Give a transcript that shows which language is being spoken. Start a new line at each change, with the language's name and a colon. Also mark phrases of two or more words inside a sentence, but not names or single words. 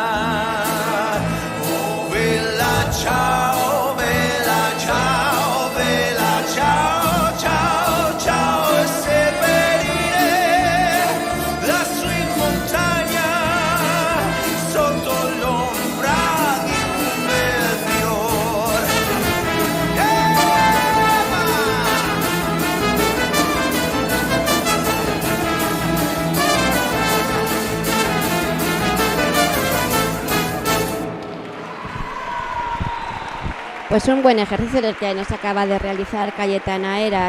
Italian: Oh vela ciao, ciao, ciao, ciao, ciao, e seppellire lassù in montagna sotto l'ombra di un bel fiore.
Spanish: Pues un buen ejercicio el que nos acaba de realizar Cayetana Eras.